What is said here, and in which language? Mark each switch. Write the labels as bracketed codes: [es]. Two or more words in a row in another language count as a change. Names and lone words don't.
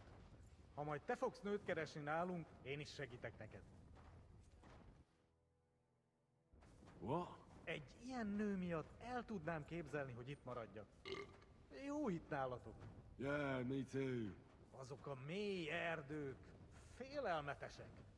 [hu] Ha majd te fogsz nőt keresni nálunk, én is segítek neked. [en] What? [hu] Egy ilyen nő miatt el tudnám képzelni, hogy itt maradjak. Jó itt nálatok. [en] Yeah, me too. [hu] Azok a mély erdők, félelmetesek.